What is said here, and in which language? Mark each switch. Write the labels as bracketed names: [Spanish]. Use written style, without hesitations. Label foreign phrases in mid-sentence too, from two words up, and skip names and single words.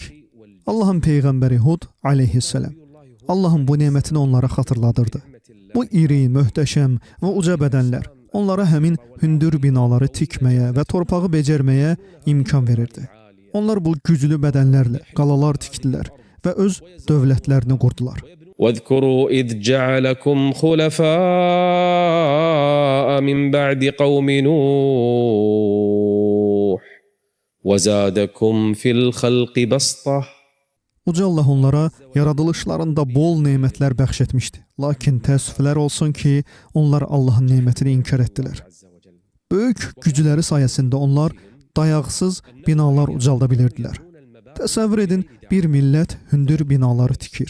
[Azerbaijani] Allahın peyğəmbəri Hud aleyhissalam Allahın bu nemətini onlara xatırladırdı. Bu iri, möhtəşəm və uca bədənlər onlara həmin hündür binaları tikməyə və torpağı becərməyə imkan verirdi. Onlar bu güclü bədənlərlə qalalar tikdilər və öz dövlətlərini qurdular. [Arabic] واذكروا إذ جعلكم خلفاء من بعد قوم نوح وزادكم في الخلق بسطة. [Azerbaijani] Uca Allah onlara yaradılışlarında bol nemətlər bəxş etmişdi. Lakin təəssüflər olsun ki, onlar Allahın nemətini inkar etdilər. Böyük gücləri sayəsində onlar dayaqsız binalar ucalda bilirdilər. Təsəvvür edin, bir millət hündür binaları tikir.